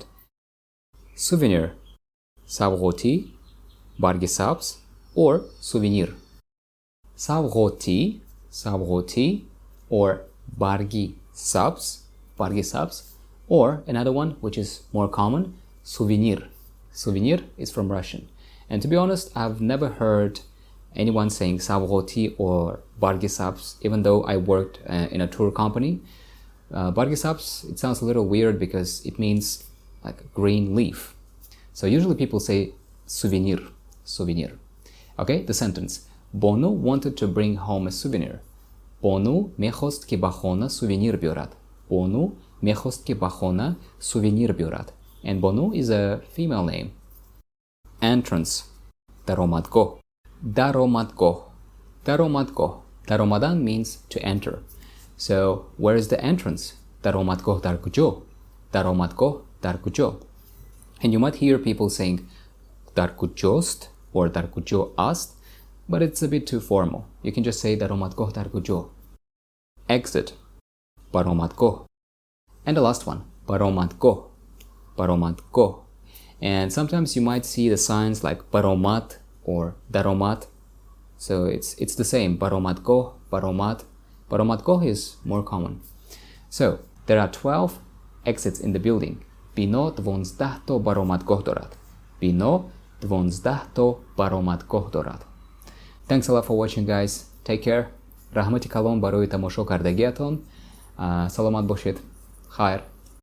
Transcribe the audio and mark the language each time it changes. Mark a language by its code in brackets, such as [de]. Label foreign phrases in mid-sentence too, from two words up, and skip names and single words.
[en] Souvenir, [tg] cavғотӣ, барги сабз or сувенир. Cavғотӣ or барги сабз, [en] or another one which is more common, souvenir. Souvenir is from Russian. And to be honest, I've never heard anyone saying cavғотӣ or [tg] барги сабз, [en] even though I worked in a tour company. [tg] Барги сабз, [en] it sounds a little weird because it means like a green leaf. So usually people say souvenir. Okay, the sentence. Ponu wanted to bring home a souvenir. [tg] Ponu mehост ки ба хона сувенир биёрад. Ponu mehост ки ба хона сувенир биёрад. [en] And Ponu is a female name. Entrance, [tg] даромадгоҳ. [en] Даромадан means to enter. So, where is the entrance? [tg] даромадгоҳ дар куҷо? [en] And you might hear people saying [tg] дар куҷост [en] or [tg] дар куҷо аст, [en] but it's a bit too formal. You can just say [tg] даромадгоҳ дар куҷо. [en] Exit, баромадгоҳ. And the last one, [tg] баромадгоҳ, баромадгоҳ. [en] And sometimes you might see the signs like баромад or даромад. So it's the same, [tg] баромадгоҳ, баромад. [en] Баромадгоҳ is more common. So there are 12 exits in the building. [tg] Бино 12 то баромадгоҳ дорад. Бино 12 то баромадгоҳ дорад. [en] Thanks a lot for watching, guys. Take care. [tg] Раҳмати калон барои тамошо кардагиатон. Саломат бошед. Хайр.